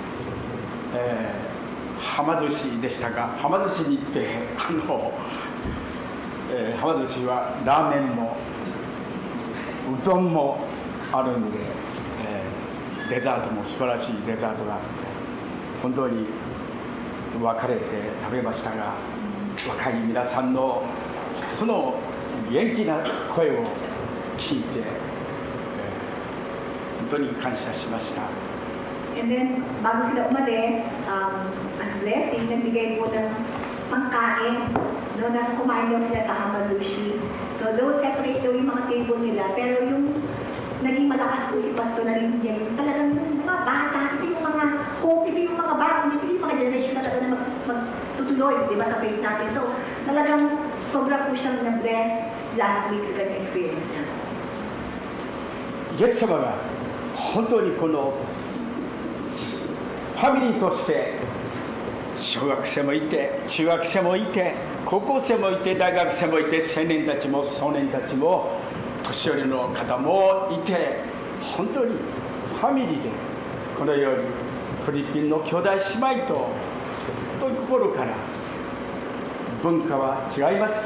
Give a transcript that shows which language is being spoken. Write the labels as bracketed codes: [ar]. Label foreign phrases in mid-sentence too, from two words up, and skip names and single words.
[ja] はま寿司でしたが、はま寿司に行ってはま寿司はラーメンもうどんもあるんで、 デザートも素晴らしいデザートがあって本当に別れて食べましたが、若い皆さんのその元気な声を聞いて、本当に感謝しました。 [en] And then, [tl] bago sila umalis, [en] as blessing, [tl] nagbigay po ng pangkain. No, nasa kumain daw sila sa Hamazushi. So, [en] though separate [tl] daw yung mga table nila, pero yung naging malakas po si Pastor na rin niya, yung talagang mga bata, ito yung mga hope, ito yung mga bago, ito yung mga generation talaga na magtutuloy, di ba, sa faith natin. So, talagang sobra po siyang na-bless [en] last week [tl] sa kanyang experience niya. [ja] イエス様が本当にこのファミリーとして小学生もいて中学生もいて高校生もいて大学生もいて青年たちも少年たちも年寄りの方もいて本当にファミリーでこのようにフィリピンの兄弟姉妹と心から文化は違いますけ